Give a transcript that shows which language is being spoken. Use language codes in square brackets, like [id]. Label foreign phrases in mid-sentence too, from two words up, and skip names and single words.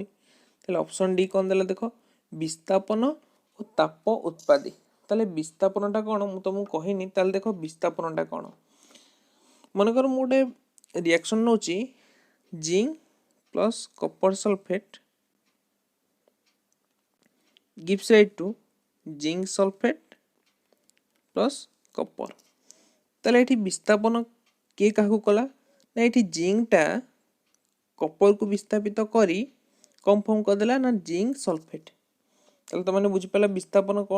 [or] ତାହେଲେ [en] option D [or] କ'ଣ ଦେଲା ଦେଖ ବିସ୍ଥାପନ ଓ ତାପ ଉତ୍ପାଦୀ। ତାହେଲେ ବିସ୍ଥାପନଟା କ'ଣ ମୁଁ ତୁମକୁ କହିନି। ତାହେଲେ ଦେଖ ବିସ୍ଥାପନଟା କ'ଣ, ମନେକର ମୁଁ ଗୋଟେ ରିଆକ୍ସନ୍ ନେଉଛି [en] zinc plus copper sulphate gives rise to zinc sulphate plus copper. [or] ତାହେଲେ ଏଠି ବିସ୍ଥାପନ କିଏ କାହାକୁ କଲା ନା ଏଠି ଜିଙ୍କ୍ଟା କପରକୁ ବିସ୍ଥାପିତ କରି କ'ଣ ଫର୍ମ କରିଦେଲା ନା [en] zinc sulphate. [or] ତାହେଲେ ତୁମେ ବୁଝିପାରିଲ ବିସ୍ଥାପନ କ'ଣ।